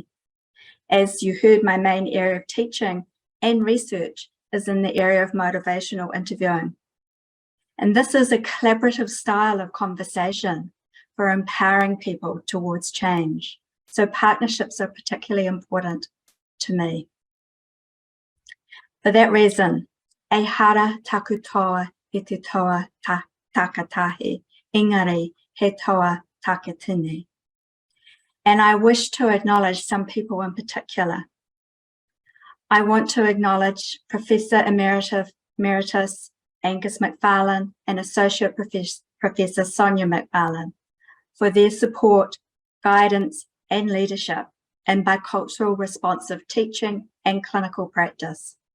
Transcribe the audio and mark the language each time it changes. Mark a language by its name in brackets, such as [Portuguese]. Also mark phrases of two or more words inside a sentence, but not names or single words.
[English] As you heard, my main area of teaching and research is in the area of motivational interviewing. And this is a collaborative style of conversation for empowering people towards change. So partnerships are particularly important to me. For that reason, [Māori] e hara taku toa i te toa takatahi, engari he toa takatini. [English] And I wish to acknowledge some people in particular. I want to acknowledge Professor Emeritus Angus McFarlane and Associate Professor Sonia McFarlane for their support, guidance and leadership in bicultural responsive teaching and clinical practice.